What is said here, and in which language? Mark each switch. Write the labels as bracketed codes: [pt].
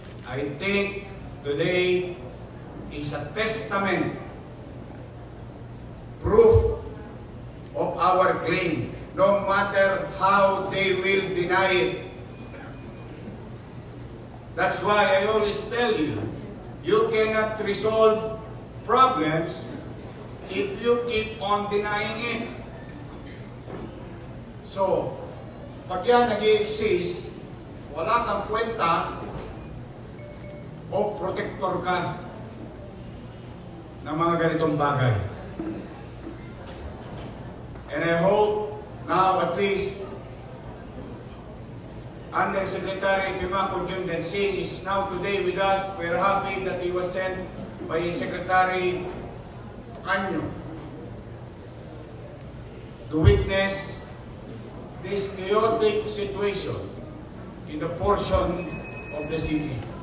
[en] I think today is a testament, proof of our claim, no matter how they will deny it. That's why I always tell you, you cannot resolve problems if you keep on denying it. [tl] So, pag yan nag-i-exist, wala kang kwenta o protector ka ng mga ganitong bagay. [en] And I hope now at least Undersecretary Epimaco Densing is now today with us. We're happy that he was sent by Secretary Anyo to witness this chaotic situation in the portion of the city.